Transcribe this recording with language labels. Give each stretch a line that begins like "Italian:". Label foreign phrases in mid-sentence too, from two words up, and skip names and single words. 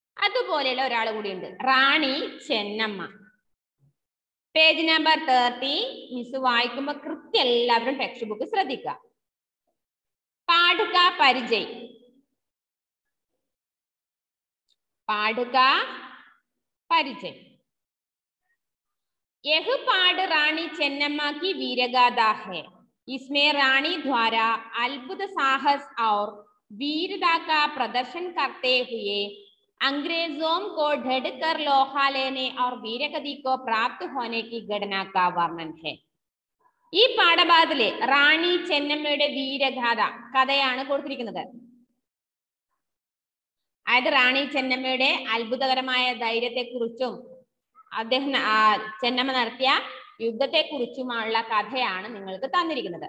Malayalam: അതുപോലെയുള്ള ഒരാൾ കൂടിയുണ്ട്, റാണി ചെന്നമ്മ. പേജ് നമ്പർ 30. മിസ് വായിക്കുമ്പോ കൃത്യം എല്ലാവരും ടെക്സ്റ്റ് ബുക്ക് ശ്രദ്ധിക്കുക.
Hindi: पाठक परिचय. പാഠക परिचय. यह पाठ रानी चेन्नम्मा की वीरगाथा है. इसमें रानी द्वारा अद्भुत साहस और वीरता का प्रदर्शन करते हुए अंग्रेजों को ढड़ कर लोहा लेने और वीरगति को प्राप्त होने की घटना का वर्णन है.
Malayalam: ഈ പാഠഭാഗത്തിലെ റാണി ചെന്നമ്മയുടെ വീരഗാഥ കഥയാണ് കൊടുത്തിരിക്കുന്നത്. അതായത് റാണി ചെന്നമ്മയുടെ അത്ഭുതകരമായ ധൈര്യത്തെക്കുറിച്ചും അദ്ദേഹം ചെന്നമ്മ നടത്തിയ യുദ്ധത്തെക്കുറിച്ചുമുള്ള കഥയാണ് നിങ്ങൾക്ക് തന്നിരിക്കുന്നത്.